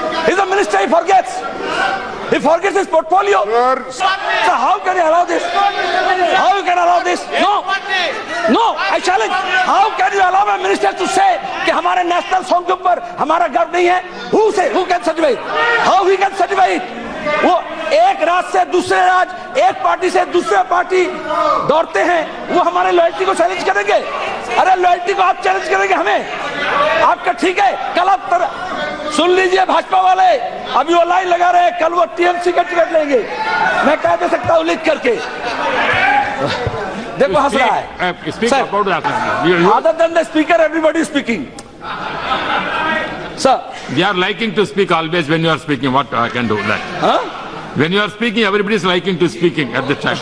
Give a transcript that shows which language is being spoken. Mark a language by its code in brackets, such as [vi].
[en] He's a minister, he forgets. He forgets his portfolio. So how can you allow this? How you can allow this? No, I challenge. How can you allow a minister to say [hi] कि हमारे national song के ऊपर हमारा गर्व नहीं है? [en] Who can certify it? How he can certify it? [hi] वो एक राज्य से दूसरे राज्य, एक पार्टी से दूसरे पार्टी दौड़ते हैं, वो हमारे लॉयल्टी को चैलेंज करेंगे। अरे लॉयल्टी को आप चैलेंज करेंगे हमें? आपका ठीक है, कल आप सुन लीजिए भाजपा वाले, अभी वो लाइन लगा रहे हैं, कल वो टीएमसी का टिकट लेंगे। मैं कह दे सकता हूं लिख करके, देखो हंस रहा है। [en] Other than the speaker, everybody is speaking. Sir, they are liking to speak always when you are speaking. What I can do that? huh? When you are speaking, everybody is liking to speaking at the time.